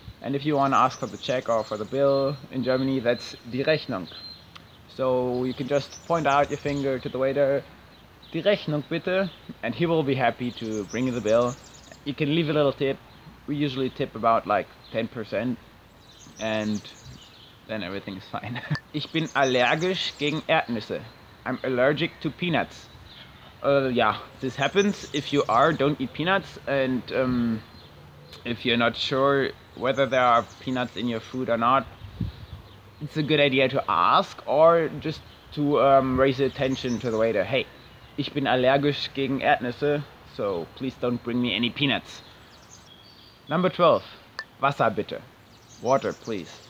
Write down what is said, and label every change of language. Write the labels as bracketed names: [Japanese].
[English] And if you want to ask for the check or for the bill in Germany, that's die Rechnung. So you can just point out your finger to the waiter, [German] die Rechnung bitte, [English] and he will be happy to bring you the bill. You can leave a little tip. We usually tip about like 10%, and then everything is fine. [German] Ich bin allergisch gegen Erdnüsse. [English] I'm allergic to peanuts. Yeah, this happens. If you don't eat peanuts, and if you're not sure whether there are peanuts in your food or not, it's a good idea to ask or just to raise attention to the waiter. Hey, [German] ich bin allergisch gegen Erdnüsse, [English] so please don't bring me any peanuts. Number 12. [German] Wasser bitte. [English] Water, please.